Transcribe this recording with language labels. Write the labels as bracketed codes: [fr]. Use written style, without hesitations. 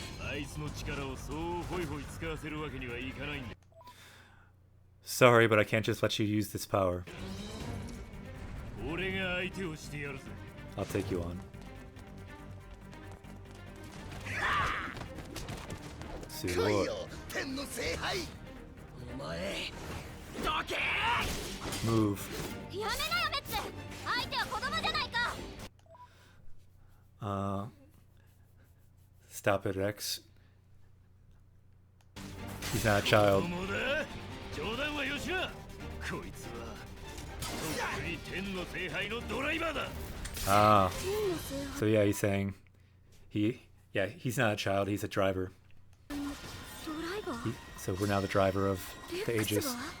[ja] あいつの力をそうホイホイ使わせるわけにはいかないんだ。 [en] Sorry, but I can't just let you use this power. [ja] 俺が相手をしてやるぜ。 [en] I'll take you on. [ja] Sugoi. 天の聖杯。お前。どけ。 [en] Move. [ja] やめなよメッツ。相手は子供じゃないか。 [en] Stop it, Rex. He's not a child. [ja] もだ。冗談はよしな。こいつはとっくに天の聖杯のドライバーだ。 Ah. [en] So yeah, he's saying he's not a child, he's a driver. [ja] ドライバー。 [en] So we're now the driver of the Aegis.